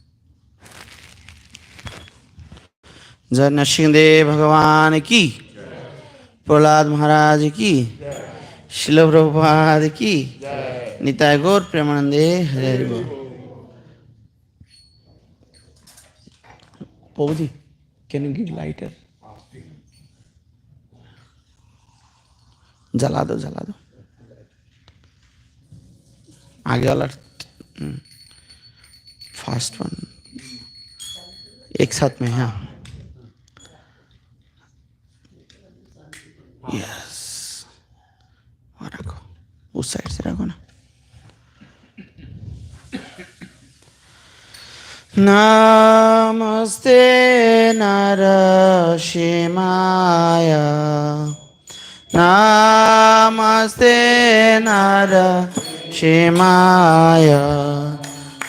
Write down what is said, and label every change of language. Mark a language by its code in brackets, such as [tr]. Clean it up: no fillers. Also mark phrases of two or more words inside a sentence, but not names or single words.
[hi] जय नरसिंहदेव भगवान की, प्रहलाद महाराज की, शिल प्रभुपाद की, [bn] নিতাই গৌর প্রেমানন্দে হরে হরি বোল. [en] Pauji, can you give lighter? [hi] जला दो जला दो. आगे वाला [en] fast one [hi] एक साथ में. हाँ यस, और रखो उस साइड से रखो ना. [sa] नमस्ते नरसिंहाय, नमस्ते नरसिंहाय,